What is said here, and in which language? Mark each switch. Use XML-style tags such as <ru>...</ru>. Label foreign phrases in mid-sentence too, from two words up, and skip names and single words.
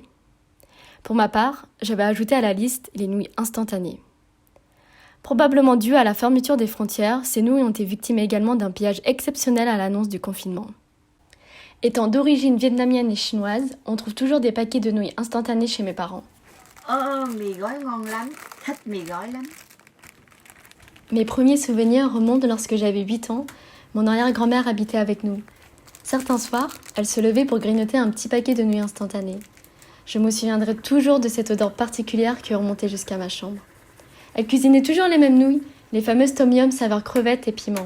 <fr>Pour ma part, j'avais ajouté à la liste les nouilles instantanées. Probablement dû à la fermeture des frontières, ces nouilles ont été victimes également d'un pillage exceptionnel à l'annonce du confinement. Étant d'origine vietnamienne et chinoise, on trouve toujours des paquets de nouilles instantanées chez mes parents.</fr> <vi>Mì gói ngon lắm, thích mì gói lắm.</vi> <fr>Mes premiers souvenirs remontent lorsque j'avais 8 ans, mon arrière-grand-mère habitait avec nous. Certains soirs, elle se levait pour grignoter un petit paquet de nouilles instantanées. Je me souviendrai toujours de cette odeur particulière qui remontait jusqu'à ma chambre. Elle cuisinait toujours les mêmes nouilles, les fameuses tom yum saveur crevettes et piment.</fr>